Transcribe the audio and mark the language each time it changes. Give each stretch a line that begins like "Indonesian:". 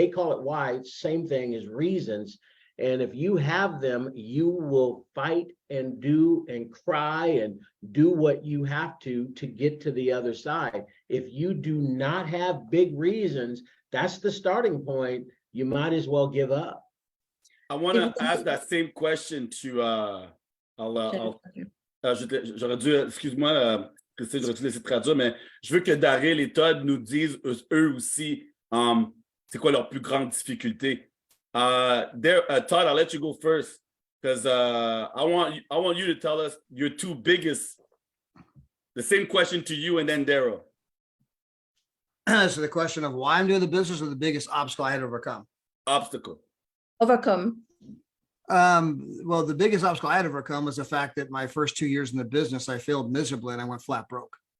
English: They call it why, same thing as reasons. And if you have them, you will fight and do and cry and do what you have to get to the other side. If you do not have big reasons, that's the starting point. You might as well give up. I want to ask that same question to
French: j'aurais dû, excuse-moi, Christine, j'aurais dû laisser traduire, mais je veux que Daryl et Todd nous disent eux aussi c'est quoi leur plus grande difficulté. Todd,
English: I'll let you go first. because I want you to tell us your two biggest. The same question to you and then Daryl. So the question of why I'm doing the business or the biggest obstacle I had to overcome. Obstacle. Overcome. Well, the biggest obstacle I had to overcome was the fact that my first 2 years in the business, I failed miserably and I went flat broke.